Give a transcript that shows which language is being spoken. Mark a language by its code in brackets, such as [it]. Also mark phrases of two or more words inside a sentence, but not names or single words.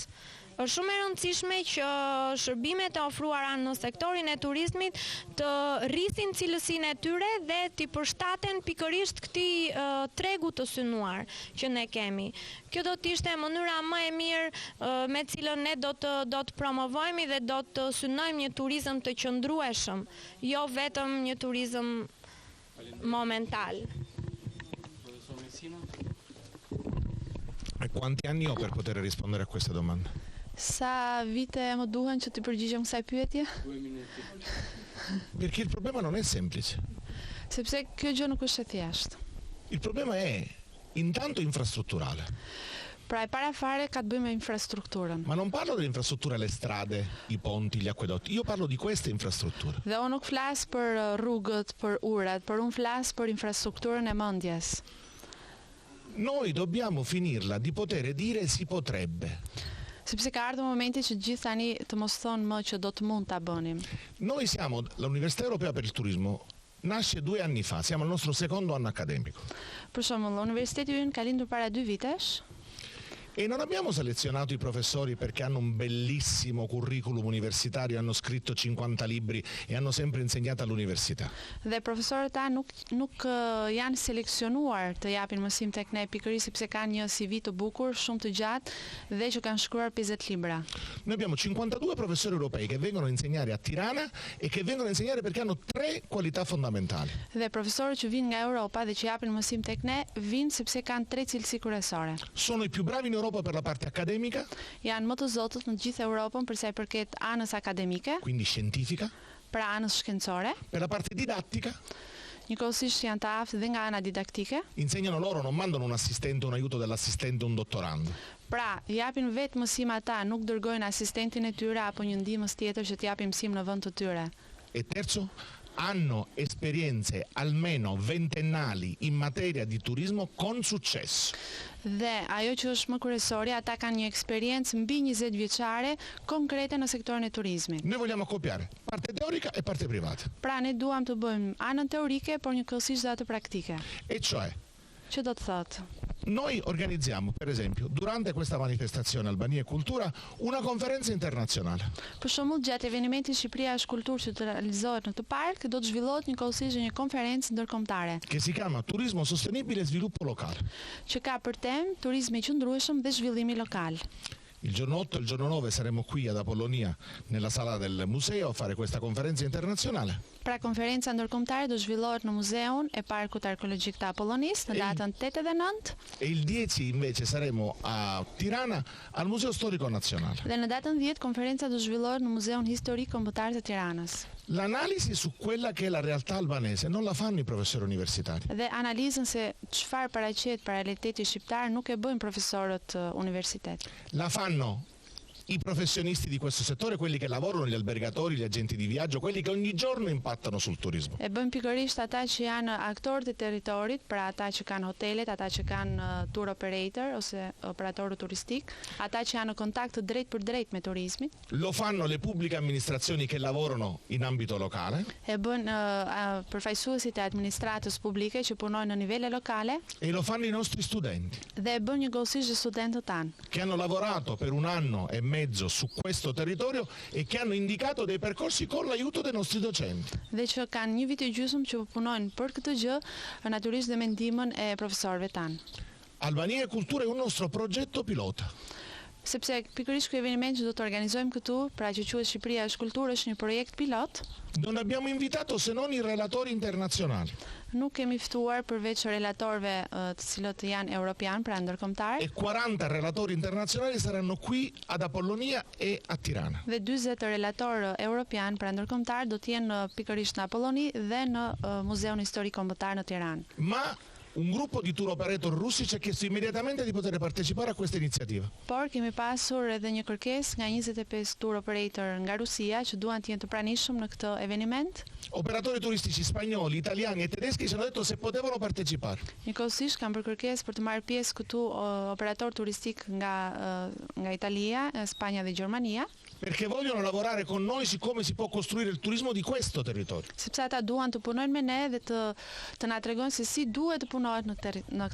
[sq] Është shumë e rëndësishme që shërbimet e ofruara në sektorin e turizmit të rrisin cilësinë e tyre dhe t'i përshtaten pikërisht këtij tregu të synuar që ne kemi. Kjo do të ishte mënyra më e mirë me cilën ne do të promovojmë dhe do të synojmë një turizëm të qëndrueshëm, jo vetëm një turizëm momental. [it] Quanti anni ho per poter rispondere a queste domande? [sq] Sa vite më duhen që të përgjigjem kësaj pyetje? [it] 2 minuti. Perché il problema non è semplice. [sq] Sepse kjo gjë nuk është e thjeshtë. [it] Il problema è intanto infrastrutturale. [sq] Pra e para fare ka të bëjë me infrastrukturën. [it] Ma non parlo dell'infrastruttura, le strade, i ponti, gli acquedotti. Io parlo di queste infrastrutture. [sq] Dhe unë nuk flas për rrugët, për urat, por unë flas për infrastrukturën e mendjes. [it] Noi dobbiamo finirla di poter dire si potrebbe. [sq] Sepse ka ardhur momenti që gjithë tani të mos thonë më që do të mund ta bënim. [it] Noi siamo l'Università Europea per il Turismo. Nasce 2 anni fa, siamo al nostro secondo anno accademico. [sq] Për shembull, universiteti ynë ka lindur para 2 vitesh. [it] E non abbiamo selezionato i professori perché hanno un bellissimo curriculum universitario, hanno scritto 50 libri e hanno sempre insegnato all'università. [sq] Dhe profesorët ta nuk janë seleksionuar të japin mësim tek ne pikërisht sepse kanë një CV të bukur, shumë të gjatë dhe që kanë shkruar 50 libra. [it] Noi abbiamo 52 professori europei che vengono a insegnare a Tirana e che vengono a insegnare perché hanno 3 qualità fondamentali. [sq] Dhe profesorët që vinë nga Europa dhe që japin mësim tek ne vinë sepse kanë 3 cilësi kryesore. [it] Sono i più bravi in Europa per la parte accademica, [sq] Janë më të zotët në gjithë Europën për sa i përket anës akademike, [it] quindi scientifica, [sq] pra anës shkencore, [it] per la parte didattica, [sq] njëkohësisht janë të aftë dhe nga ana didaktike. [it] insegnano loro, non mandano un assistente, un aiuto dell'assistente, un dottorando. [sq] Pra, japin vetë mësim ata, nuk dërgojnë asistentin e tyre apo një ndihmës tjetër që t'japin mësim në vend të tyre. [it] E terzo, hanno esperienze almeno ventennali in materia di turismo con successo. [sq] Dhe ajo që është më kryesore, ata kanë një eksperiencë mbi 20 vjeçare konkrete në sektorin e turizmit. [it] Noi vogliamo accoppiare parte teorica e parte privata. [sq] Pra, ne duam të bëjmë anën teorike, por njëkohësisht dhe atë praktike. [it] E cioè, [sq] Që do të thotë? [it] noi organizziamo, per esempio, durante questa manifestazione Albania e Cultura, una conferenza internazionale. [sq] Për shembull, gjatë evenimentit Shqipëria është kulturë që të realizohet në këtë park, do të zhvillohet njëkohësisht një konferencë ndërkombëtare, [it] Che si chiama Turismo Sostenibile e Sviluppo Locale. [sq] që ka për temë turizmi i qëndrueshëm dhe zhvillimi lokal. [it] Il giorno 8 e il giorno 9 saremo qui ad Apollonia, nella sala del museo, a fare questa conferenza internazionale. [sq] Pra konferenca ndërkombëtare do zhvillohet në muzeun e Parkut Arkeologjik të Apollonisë në datën 8 dhe 9 [it] E il 10 invece saremo a Tirana, al Museo Storico Nazionale. [sq] dhe në datën 10 konferenca do zhvillohet në Muzeun Historik Kombëtar të Tiranës. [it] L'analisi su quella che è la realtà albanese non la fanno i professori universitari. [sq] Dhe analizën se çfarë paraqet para realiteti shqiptar nuk e bëjnë profesorët universitet. [it] La fanno i professionisti di questo settore, quelli che lavorano, gli albergatori, gli agenti di viaggio, quelli che ogni giorno impattano sul turismo. [sq] E bëjnë pikërisht ata që janë aktorët e territorit, pra ata që kanë hotelet, ata që kanë [en] tour operator [sq] ose operator turistik, ata që janë në kontakt drejt për drejt me turizmin. [it] Lo fanno le pubbliche amministrazioni che lavorano in ambito locale [sq] E bën përfaqësuesit e administratës publike që punojnë në nivele lokale [it] e lo fanno i nostri studenti, [sq] dhe e bën njëkohësisht studentët tanë, [it] che hanno lavorato per 1 anno e mezzo su questo territorio e che hanno indicato dei percorsi con l'aiuto dei nostri docenti. [sq] dhe që kanë 1 vit e gjysmë që punojnë për këtë gjë, natyrisht dhe me ndihmën e profesorëve tanë. [it] Albania e Cultura è un nostro progetto pilota. [sq] Sepse pikërisht ky eveniment që do të organizojmë këtu, pra që quhet Shqipëria është kulturë, është një projekt pilot. [it] Non abbiamo invitato se non i relatori internazionali [sq] Nuk kemi ftuar përveç relatorëve të cilët janë europian, pra ndërkombëtar, [it] e 40 relatori internazionali saranno qui ad Apollonia e a Tirana. [sq] dhe 40 relatorë europian, pra ndërkombëtar, do të jenë pikërisht në Apolloni dhe në Muzeun Historik Kombëtar në Tiranë. [it] Ma un gruppo di tour operator russi ci ha chiesto immediatamente di poter partecipare a questa iniziativa. [sq] Por kemi pasur edhe një kërkesë nga 25 [en] tour operator [sq] nga Rusia që duan të jenë të pranishëm në këtë eveniment. [it] Operatori turistici spagnoli, italiani e tedeschi ci hanno detto se potevano partecipare. [sq] Njëkohësisht kanë bërë kërkesë për të marrë pjesë këtu operator turistik nga Italia, Spanja dhe Gjermania. [it] Perché vogliono lavorare con noi su come si può costruire il turismo di questo territorio. [sq] Sepse ata duan të punojnë me ne dhe të na tregojnë se si duhet të punohet në këtë